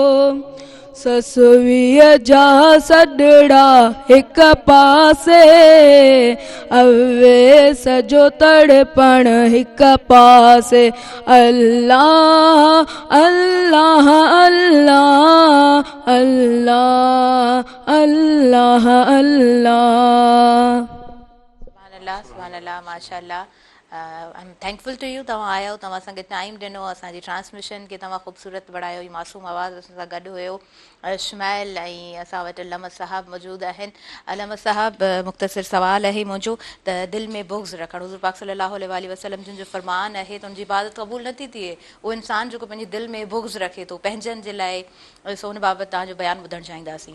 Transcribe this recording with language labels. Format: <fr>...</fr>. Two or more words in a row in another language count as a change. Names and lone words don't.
<sd>ससुवीअ जा सॾड़ा हिक पासे अवेस जो तड़पण हिक पासे अल्लाह अल्लाह अल्लाह अल्लाह अल्लाह अल्लाह</sd> <ar>سبحان الله ما شاء الله</ar> <en>I am thankful to you</en> <sd>तव्हां आया तव्हां असांखे टाइम ॾिनो असांजी ट्रांसमिशन खे तव्हां ख़ूबसूरत बढ़ायो ई मासूम आवाज़ असां सां गॾु हुयो शुमैल ऐं असां वटि लमत साहब मौजूदु आहिनि लमत साहब मुख़्तसिर सुवाल आहे मुंहिंजो त दिलि में बुग़्ज़ रखणु हुज़ूर पाक</sd> <ar>صلى الله عليه وسلم</ar> <sd>जिन जो फरमान आहे त उनजी इबादत क़बूल नथी थिए उहो इंसानु जेको पंहिंजे दिलि में बुग़्ज़ रखे थो पंहिंजनि जे लाइ सो उन बाबति तव्हांजो बयानु ॿुधणु चाहींदासीं</sd>